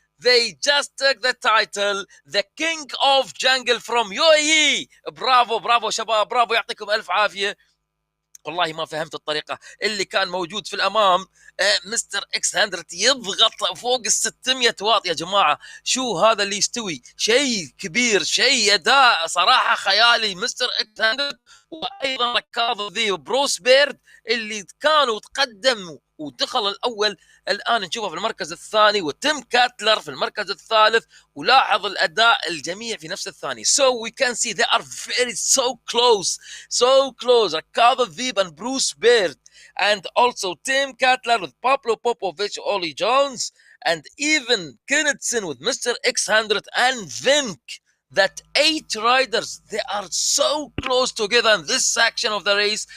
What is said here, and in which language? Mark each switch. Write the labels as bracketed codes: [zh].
[en] They just took the title, the king of jungle from UAE. [ar] برافو شباب، برافو، يعطيكم الف عافيه. والله ما فهمت الطريقة اللي كان موجود في الأمام. مستر اكس 100 يضغط فوق ال 600 واط. يا جماعة شو هذا اللي يستوي؟ شيء كبير، شيء أداء صراحة خيالي. مستر اكس 100 وأيضا ركاض ذي بروس بيرد اللي كانوا تقدموا ودخل الأول، الآن نشوفه في المركز الثاني، وتيم كاتلر في المركز الثالث. ولاحظ الأداء الجميع في نفس الثاني. [en] So we can see they are very so close. ركاض الذيب and Bruce Baird, and also Tim Cutler with Pablo Popovich, Ollie Jones, and even Kennedson with Mr. X100 and Vink. That 8 riders, they are so close together in this section of the race.